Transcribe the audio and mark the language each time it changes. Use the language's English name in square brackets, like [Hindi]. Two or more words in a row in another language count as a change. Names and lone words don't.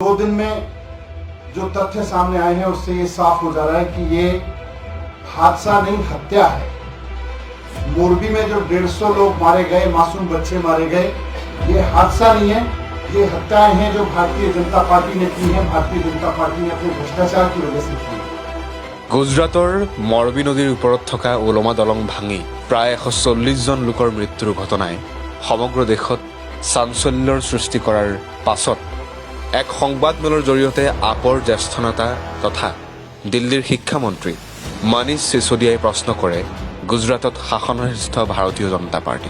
[Hindi] 2 दिन में जो तथ्य सामने आए हैं उससे ये साफ हो जा रहा है कि ये हादसा नहीं, हत्या है। मोरबी में जो 150 लोग मारे गए, मासूम बच्चे मारे गए, ये हादसा नहीं है, ये हत्याएं हैं जो भारतीय जनता पार्टी ने की है। भारतीय जनता पार्टी ने अपने भ्रष्टाचार की वजह से की है। [Assamese] গুজৰাটৰ মৰবী নদীৰ ওপৰত থকা ওলমা দলং ভাঙি প্ৰায় 140জন লোকৰ মৃত্যুৰ ঘটনাই সমগ্ৰ দেশত চাঞ্চল্যৰ সৃষ্টি কৰাৰ পাছত এক সংবাদমেলৰ জৰিয়তে আপৰ জ্যেষ্ঠ নেতা তথা দিল্লীৰ শিক্ষামন্ত্ৰী মনীষ সিসোদিয়াই প্ৰশ্ন কৰে গুজৰাটত শাসনাধিষ্ঠ ভাৰতীয় জনতা পাৰ্টিক।